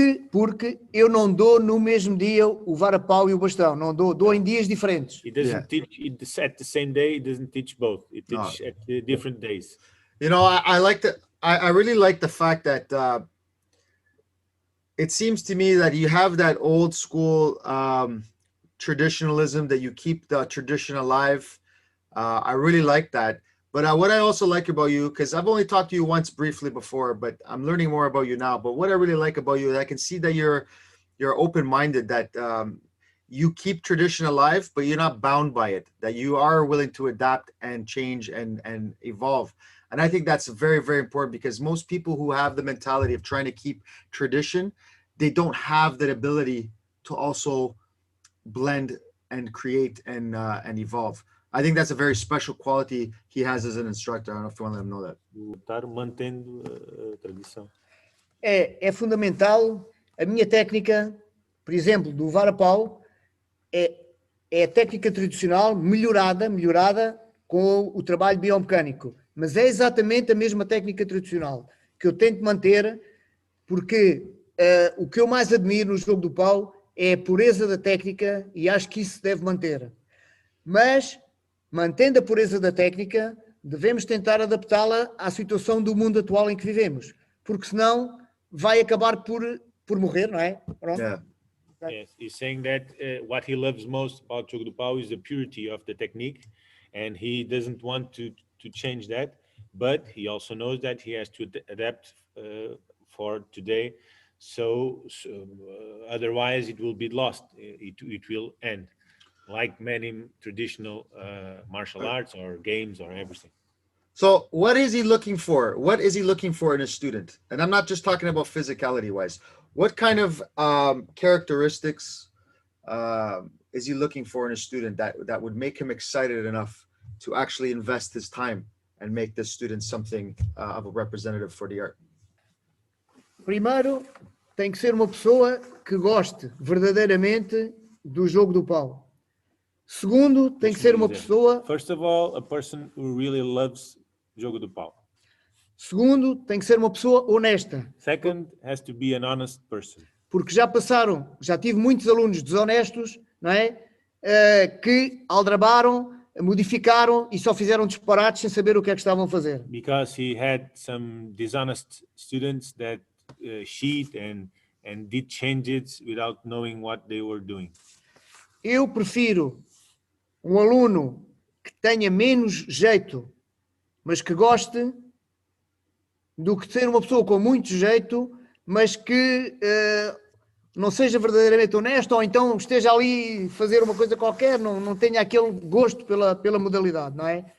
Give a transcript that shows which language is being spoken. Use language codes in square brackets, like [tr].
[pt] Porque eu não dou no mesmo dia o varapau e o bastão. Não dou em dias diferentes. [en] It doesn't teach it at the same day. It doesn't teach both. It teaches at different days. You know, I really like the fact that it seems to me that you have that old school traditionalism, that you keep the tradition alive. I really like that. But what I also like about you, because I've only talked to you once briefly before, but I'm learning more about you now. But what I really like about you, I can see that you're open-minded, that you keep tradition alive, but you're not bound by it, that you are willing to adapt and change and evolve. And I think that's very, very important, because most people who have the mentality of trying to keep tradition, they don't have that ability to also blend and create and evolve. I think that's a very special quality he has as an instructor. I don't know if you want to let him know that. [pt] Estar mantendo a tradição. É fundamental. A minha técnica, por exemplo, do varapau, é a técnica tradicional melhorada com o trabalho biomecânico. Mas é exatamente a mesma técnica tradicional que eu tento manter, porque o que eu mais admiro no jogo do pau é a pureza da técnica, e acho que isso se deve manter. Mas, mantendo a pureza da técnica, devemos tentar adaptá-la à situação do mundo atual em que vivemos, porque senão vai acabar por morrer, não é? Pronto. [en] Yeah. Yes, he's saying that what he loves most about Jogo do Pau is the purity of the technique, and he doesn't want to change that, but he also knows that he has to adapt for today, so otherwise it will be lost. It will end, like many traditional martial arts or games or everything. So what is he looking for? What is he looking for in a student? And I'm not just talking about physicality wise. What kind of characteristics is he looking for in a student that would make him excited enough to actually invest his time and make this student something of a representative for the art? [pt] Primeiro, tem que ser uma pessoa que goste verdadeiramente do jogo do pau. Segundo, tem que ser uma pessoa... [en] First of all, a person who really loves Jogo do Pau. [pt] Segundo, tem que ser uma pessoa honesta. [en] Second, has to be an honest person. [pt] Porque já tive muitos alunos desonestos, não é? Que aldrabaram, modificaram e só fizeram disparates sem saber o que é que estavam a fazer. [en] Because he had some dishonest students that cheat and did changes without knowing what they were doing. [pt] Eu prefiro um aluno que tenha menos jeito, mas que goste, do que ter uma pessoa com muito jeito, mas que não seja verdadeiramente honesto, ou então esteja ali a fazer uma coisa qualquer, não tenha aquele gosto pela modalidade, não é?